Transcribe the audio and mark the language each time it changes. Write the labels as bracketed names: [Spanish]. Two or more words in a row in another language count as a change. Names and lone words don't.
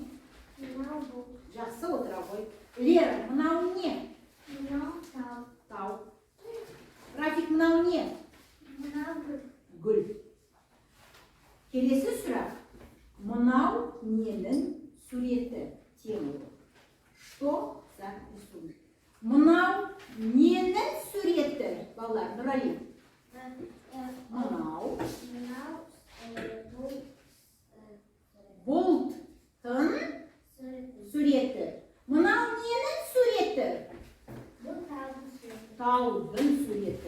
[Kazakh] Жақсы отыра ғой. Лера, мынау не? Тау. Рафик, мынау не? Гүл. Келесі сұрақ. Мынау ненің суреті? Тема. [Russian] Что за рисунок? [Kazakh] Мынау ненің суреті? Балалар, Нұрали. Мынау бұлттың суреті. Мынау ненің суреті? Таудың суреті.